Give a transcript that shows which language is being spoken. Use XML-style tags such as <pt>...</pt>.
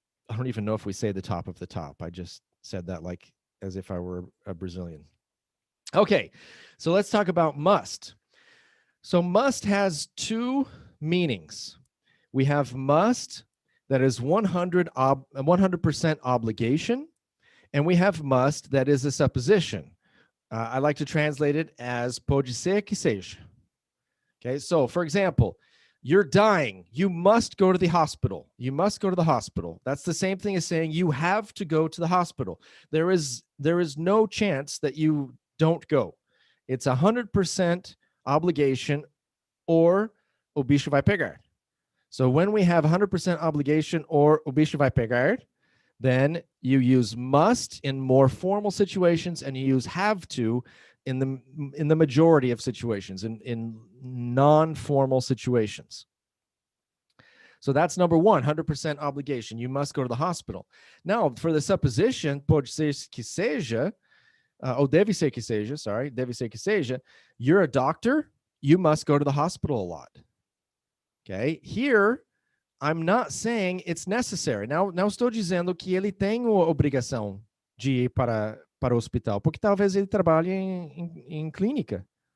<en>I don't even know if we say the top of the top. I just said that like as if I were a Brazilian. Okay, so let's talk about must. So must has two meanings. We have must that is 100% obligation, and we have must that is a supposition. I like to translate it as</en> <pt>pode ser que seja.</pt> <en>Okay, so for example, you're dying. You must go to the hospital. You must go to the hospital. That's the same thing as saying you have to go to the hospital. There is no chance that you don't go. It's 100% obligation or</en> <pt>o bicho vai pegar.</pt> <en>So when we have 100% obligation or o bicho vai pegar, then you use must in more formal situations and you use have to in the majority of situations, in non-formal situations. So that's number one, 100% obligation. You must go to the hospital. Now, for the supposition,</en> <pt>pode ser que seja,</pt> <en>ou</en> <pt>deve ser que seja,</pt> <en>sorry, deve ser que seja, you're a doctor, you must go to the hospital a lot. Okay? Here, I'm not saying it's necessary.</en> <pt>Não estou dizendo que ele tem a obrigação de ir para o hospital, porque talvez ele trabalhe em clínica.</pt>